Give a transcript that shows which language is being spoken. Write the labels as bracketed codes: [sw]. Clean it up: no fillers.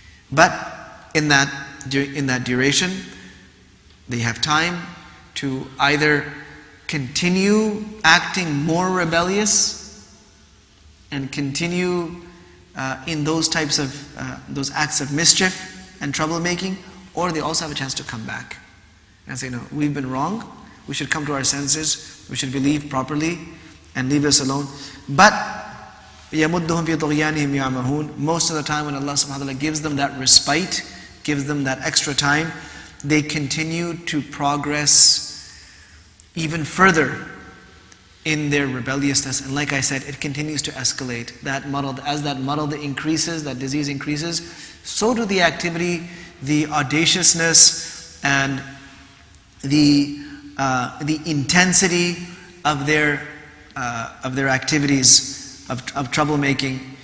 [en] But in that duration, they have time to either continue acting more rebellious and continue in those types of those acts of mischief and troublemaking, or they also have a chance to come back and say, no, we've been wrong, we should come to our senses, we should believe properly and leave us alone. [ar] But يَمُدُّهُمْ فِي طُغْيَانِهِمْ يَعْمَهُونَ. [en] Most of the time when Allah subhanahu wa ta'ala gives them that respite, gives them that extra time, they continue to progress even further in their rebelliousness. And like I said, it continues to escalate. As that marad increases, that disease increases, so do the activity, the audaciousness, and the intensity of their activities of troublemaking.